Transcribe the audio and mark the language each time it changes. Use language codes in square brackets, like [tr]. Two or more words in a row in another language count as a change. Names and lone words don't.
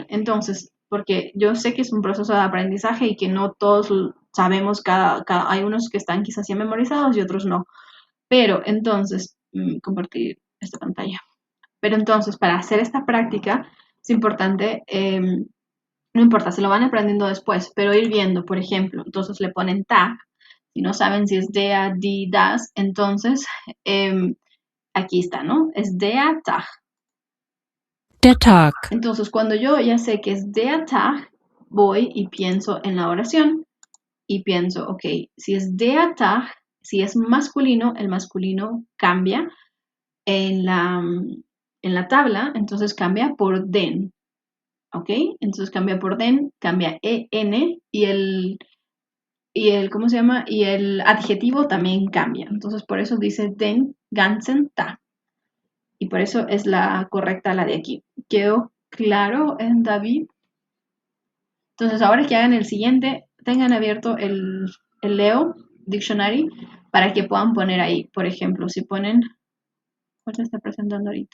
[es] Entonces, porque yo sé que es un proceso de aprendizaje y que no todos sabemos hay unos que están quizás ya memorizados y otros no. Pero entonces, compartir esta pantalla. Pero entonces, para hacer esta práctica, es importante, no importa, se lo van aprendiendo después, pero ir viendo, por ejemplo, entonces le ponen tag, si no saben si es der, die, das, entonces aquí está, ¿no? Es [de] der Tag. Der Tag. [es] Entonces, cuando yo ya sé que es [de] der Tag, [es] voy y pienso en la oración y pienso, ok, si es [de] der Tag, [es] si es masculino, el masculino cambia en la tabla, entonces cambia por den, ¿ok? Entonces cambia por den, cambia en ¿cómo se llama? Y el adjetivo también cambia. Entonces, por eso dice [de] den ganzen Tag. [es] Y por eso es la correcta la de aquí. ¿Quedó claro, David? Entonces, ahora que hagan el siguiente, tengan abierto el Leo Dictionary para que puedan poner ahí. Por ejemplo, si ponen... ¿Cuál se está presentando ahorita?